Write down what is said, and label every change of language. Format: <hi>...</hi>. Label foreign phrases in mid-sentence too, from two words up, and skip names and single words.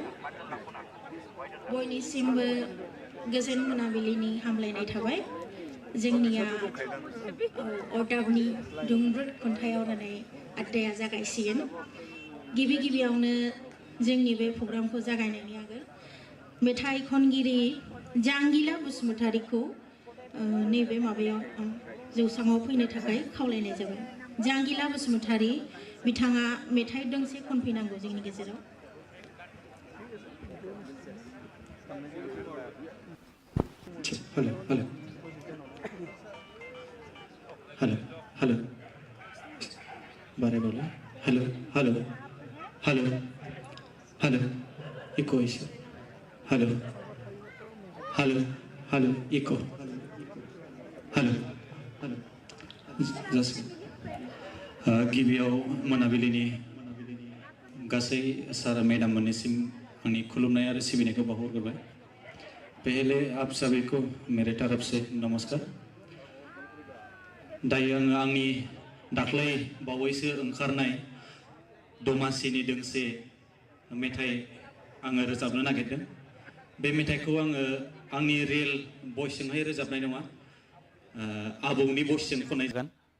<brx>बयनिसिमबो गोजोन मोनाबिलिनि हामलायनाय थाबाय जोंनिया अरदाबनि दुंब्रुद खन्थाइ आवरायनाय आयदाया जागायसिगोन गिबि गिबियावनो जोंनि बे प्रग्रामखौ जागायनायनि आगोल मेथाइ खनगिरि जांगिला बसुमतारीखौ नैबे माबायाव जौसाङाव फैनो थाखाय खावलायनाय जाबाय जांगिला बसुमतारी बिथाङा मेथाइ दोंसे खनफैनांगौ जोंनि गेजेराव</brx> <en>Hello, hello. Hello, hello. Bare bolo. Hello, hello. Hello, hello. Echo issue. Hello, hello, hello. Echo. Hello, hello. Just</en> <brx>गिबियाव मोनाबिलिनि गासै सार मेडाम मोननिसिम आंनि खुलुमनाय आरो सिबिनायखौ बावहरग्रोबाय</brx> <hi>पहले आप सभी को मेरे तरफ से नमस्कार</hi> <brx>दायो आङो आंनि दाख्लै बावैसो ओंखारनाय दमासिनि दोंसे मेथाइ आङो रोजाबनो नागिरदों बे मेथाइखौ आङो आंनि रियेल भइसजोंहाय रोजाबनाय नङा आबौनि भइसजों खननाय जागोन</brx>